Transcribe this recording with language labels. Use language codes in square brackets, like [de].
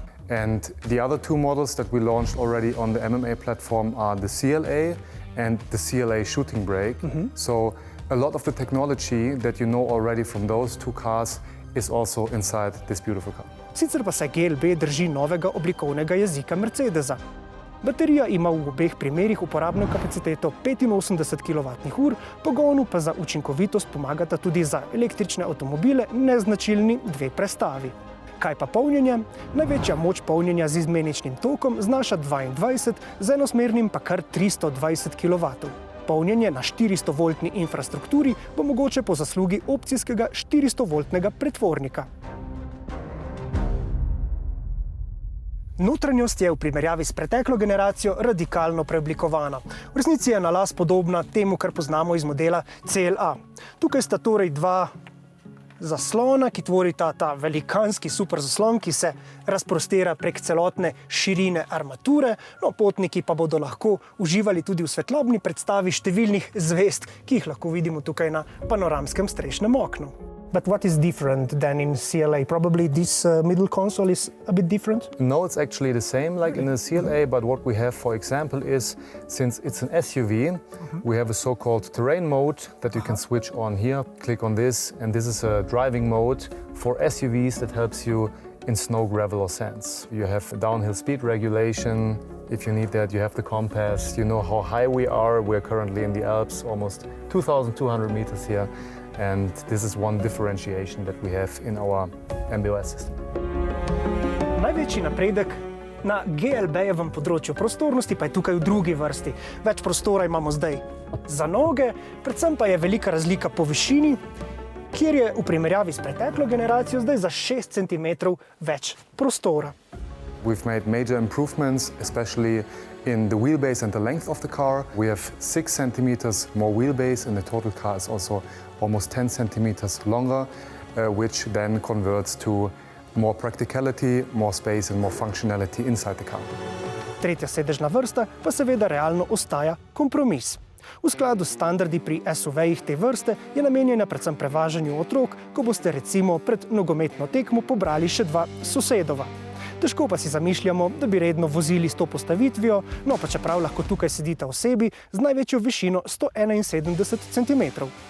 [en] And the other two models that we launched already on the MMA platform are the CLA and the CLA shooting brake. So a lot of the technology that you know already from those two cars is also inside this beautiful car. [sl] Sicer pa se GLB drži novega oblikovnega jezika Mercedesa. Baterija ima v obeh primerih uporabno kapaciteto 85 kWh, pogonu pa za učinkovitost pomagata tudi za električne avtomobile neznačilni 2 prestavi. Kaj pa polnjenje? Največja moč polnjenja z izmeničnim tokom znaša 22, z enosmernim pa kar 320 kW. Polnjenje na 400-voltni infrastrukturi bo mogoče po zaslugi opcijskega 400-voltnega pretvornika. Notranjost je v primerjavi s preteklo generacijo radikalno preoblikovana. V resnici je na las podobna temu, kar poznamo iz modela CLA. Tukaj sta torej 2 zaslona, ki tvorita ta velikanski super zaslon, ki se razprostira prek celotne širine armature. No, potniki pa bodo lahko uživali tudi v svetlobni predstavi številnih zvezd, ki jih lahko vidimo tukaj na panoramskem strešnem oknu. [en] But what is different than in CLA? Probably this middle console is a bit different? No, it's actually the same like in the CLA, but what we have, for example, is since it's an SUV, we have a so-called terrain mode that you can switch on here. Click on this, and this is a driving mode for SUVs that helps you in snow, gravel or sands. You have downhill speed regulation. If you need that, you have the compass. You know how high we are. We're currently in the Alps, almost 2,200 meters here. And this is one differentiation that we have in our MB.OS system. [sl] Največji napredek na GLB-jevem področju prostornosti pa je tukaj v drugi vrsti. Več prostora imamo zdaj za noge, predvsem pa je velika razlika po višini, kjer je v primerjavi s preteklo generacijo zdaj za 6 cm več prostora. [en] We've made major improvements, especially in the wheelbase and the length of the car. We have 6 centimeters more wheelbase, and the total car is also almost 10 centimeters longer, which then converts to more practicality, more space and more functionality inside the car. [sl] Tretja sedežna vrsta pa seveda realno ostaja kompromis. V skladu s standardi pri SUV-jih te vrste je namenjena predvsem prevažanju otrok, ko boste recimo pred nogometno tekmo pobrali še 2 sosedova. Težko pa si zamišljamo, da bi redno vozili s to postavitvijo, no pa čeprav lahko tukaj sedita osebi z največjo višino 171 cm.